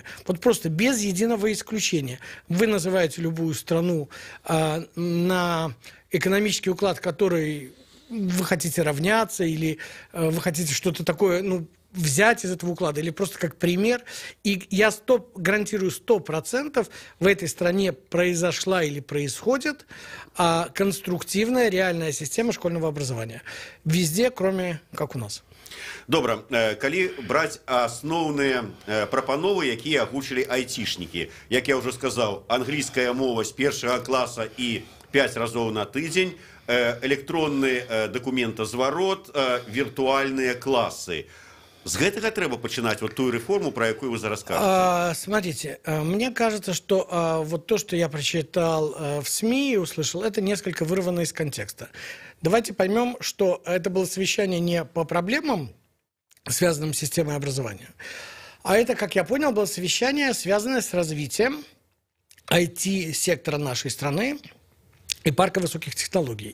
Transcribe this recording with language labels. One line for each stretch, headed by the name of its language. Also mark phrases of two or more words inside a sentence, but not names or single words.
Russian: Вот просто без единого исключения. Вы называете любую страну на экономический уклад, который вы хотите равняться, или вы хотите что-то такое, ну, взять из этого уклада, или просто как пример. И я гарантирую 100% в этой стране произошла или происходит конструктивная реальная система школьного образования. Везде, кроме как у нас.
Belarusian: Добра, калі браць асноўныя прапановы, якія агучылі айцішнікі, як я ўжо сказаў, англійская мова з першага класа і 5 разоў на тыдзень, электронны дакументазварот, віртуальныя класы. З гэтага трэба пачынаць вот тую рэформу, про якую вы зараз кажаце.
Russian: Смотрите, мне кажется, что вот то, что я прочитал в СМИ и услышал, это несколько вырвано из контекста. Давайте поймем, что это было совещание не по проблемам, связанным с системой образования, а это, как я понял, было совещание, связанное с развитием IT-сектора нашей страны и парка высоких технологий.